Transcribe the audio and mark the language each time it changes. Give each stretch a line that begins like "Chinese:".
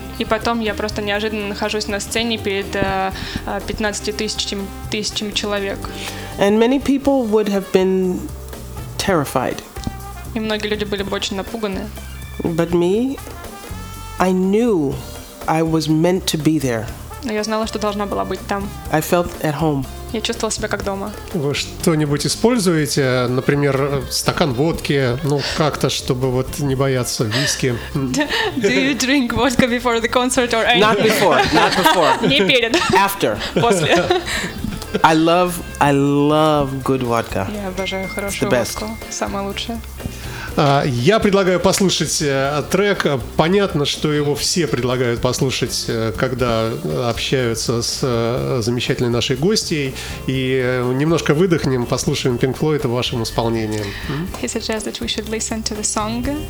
Russian: И потом я просто неожиданно нахожусь на сцене перед 15 тысячами человек.
English: And many people would have been terrified.
Russian: И многие люди были бы очень напуганы.
English: But me, I knew I was meant to be there.
Russian: Но я знала, что должна была быть там.
English: I felt at home.
Russian: Я чувствовала себя как дома. Вы что-нибудь используете? Например, стакан водки? Ну, как-то, чтобы вот не бояться виски.
English: Do you drink vodka before the concert or anything? Not before, not before.
Russian: Не перед.
English: After.
Russian: После.
English: I love good vodka.
Russian: Я обожаю хорошую водку. Самое лучшее. Я предлагаю послушать трек. Понятно, что его все предлагают послушать, когда общаются с замечательной нашей гостьей. И немножко выдохнем, послушаем Pink Floyd в вашем исполнении.
English: He suggests that we should listen to the song.